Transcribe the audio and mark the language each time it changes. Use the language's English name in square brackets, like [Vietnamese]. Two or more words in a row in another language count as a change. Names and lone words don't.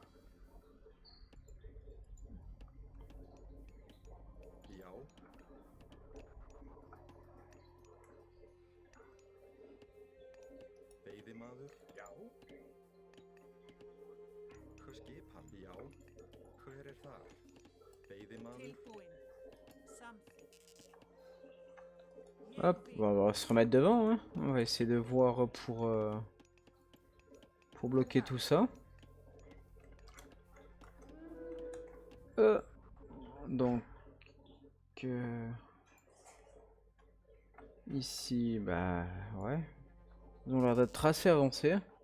[Icelandic] Já. Veiðimaður. Já. Skipan. Já. Hver þar? Veiðimaður. Tilbúin. Samþykkt. [French] Hop, on va se remettre devant, hein. On va essayer de voir pour bloquer tout ça. Donc ici, bah ouais, ils ont l'air d'être assez avancés.